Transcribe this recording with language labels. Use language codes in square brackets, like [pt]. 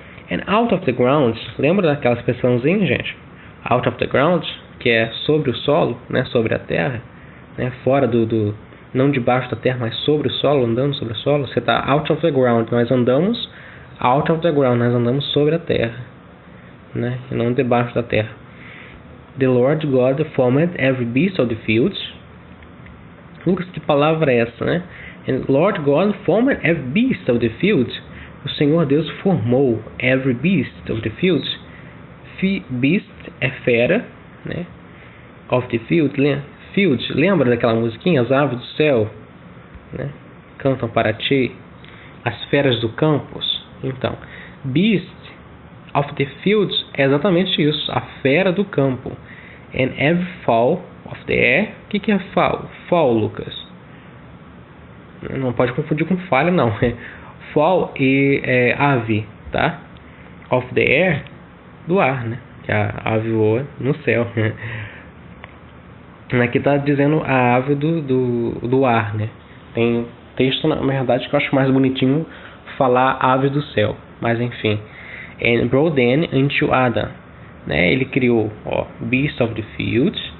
[en] And out of the ground, [pt] lembra daquela expressãozinha, gente? [en] Out of the ground, [pt] que é sobre o solo, né? Sobre a terra, né? Fora não debaixo da terra, mas sobre o solo, andando sobre o solo. Você está [en] out of the ground, [pt] nós andamos out of the ground, nós andamos sobre a terra, né? E não debaixo da terra. [en] The Lord God formed every beast of the fields. [pt] Lucas, que palavra é essa, né? [en] And Lord God formed every beast of the fields. [pt] O Senhor Deus formou [en] every beast of the fields. [pt] Beast é fera, né? [en] Of the field, fields, [pt] lembra daquela musiquinha? As aves do céu, né? Cantam para ti. As feras do campus. Então, beast [en] of the fields [pt] é exatamente isso, a fera do campo. [en] And every fowl of the air. [pt] O que é fowl? Fowl, Lucas. Não pode confundir com falha, não. Fowl e ave, tá? [en] Of the air, [pt] do ar, né? Que a ave voa no céu. Aqui tá dizendo a ave do ar, né? Tem texto, na verdade, que eu acho mais bonitinho falar aves do céu. Mas enfim. [en] And brought them into Adam. [pt] Né? Ele criou, [en] beasts of the field.